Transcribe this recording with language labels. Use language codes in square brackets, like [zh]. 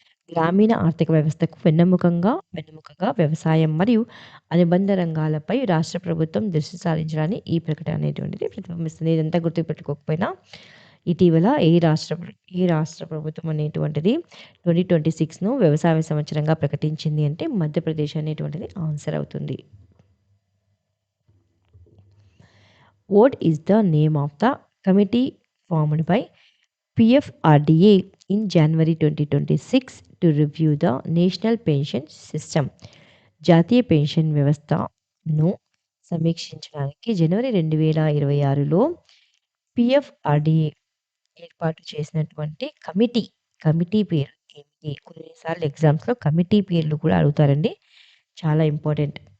[te] గ్రామీణ ఆర్థిక వ్యవస్థకు వెన్నెముకగా వ్యవసాయం మరియు అనుబంధ రంగాలపై రాష్ట్ర ప్రభుత్వం దృష్టి సారించడాన్ని ఈ ప్రకటన అనేటువంటిది ప్రతిబింబిస్తుంది. ఇదంతా గుర్తుపెట్టుకోకపోయినా ఇటీవల ఏ రాష్ట్ర ప్రభుత్వం అనేటువంటిది 2026ను వ్యవసాయ సంవత్సరంగా ప్రకటించింది అంటే మధ్యప్రదేశ్ అనేటువంటిది ఆన్సర్ అవుతుంది. [en] What is the name of the committee formed by PFRDA in January 2026 to review the national pension system? [te] జాతీయ పెన్షన్ వ్యవస్థను సమీక్షించడానికి జనవరి 2026లో పిఎఫ్ఆర్డిఏ ఏర్పాటు చేసినటువంటి కమిటీ పేరు ఏమిటి? కొన్నిసార్లు ఎగ్జామ్స్‌లో కమిటీ పేర్లు కూడా అడుగుతారండి. చాలా ఇంపార్టెంట్.